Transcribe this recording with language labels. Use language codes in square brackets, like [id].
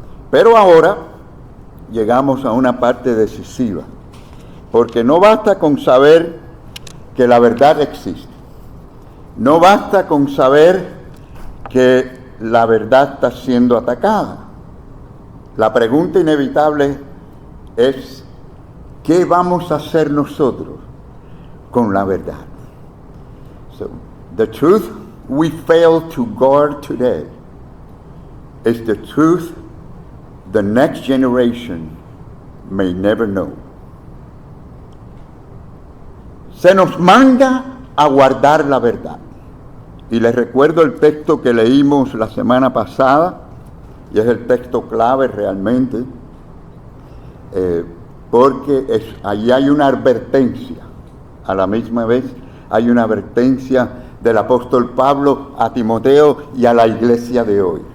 [es] Pero ahora llegamos a una parte decisiva, porque no basta con saber que la verdad existe. No basta con saber que la verdad está siendo atacada. La pregunta inevitable es, ¿qué vamos a hacer nosotros con la verdad? [en] So, the truth we fail to guard today is the truth the next generation may never know. [es] Se nos manda a guardar la verdad. Y les recuerdo el texto que leímos la semana pasada, y es el texto clave realmente, porque allí hay una advertencia, a la misma vez hay una advertencia del apóstol Pablo a Timoteo y a la iglesia de hoy.